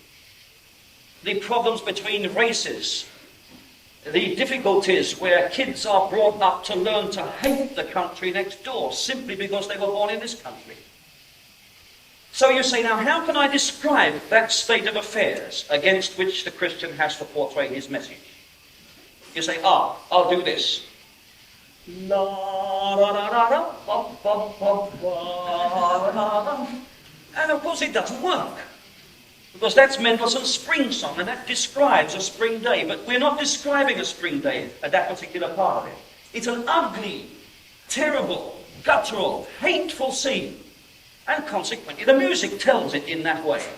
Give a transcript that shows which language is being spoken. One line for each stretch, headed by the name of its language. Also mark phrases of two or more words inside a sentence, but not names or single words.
English: The problems between races, the difficulties where kids are brought up to learn to hate the country next door simply because they were born in this country. So you say, now, how can I describe that state of affairs against which the Christian has to portray his message? You say, I'll do this. La, la, la, la, la, ba, ba, ba, ba, la, la. And of course it doesn't work, because that's Mendelssohn's spring song, and that describes a spring day, but we're not describing a spring day at that particular part of it. It's an ugly, terrible, guttural, hateful scene. And consequently, the music tells it in that way.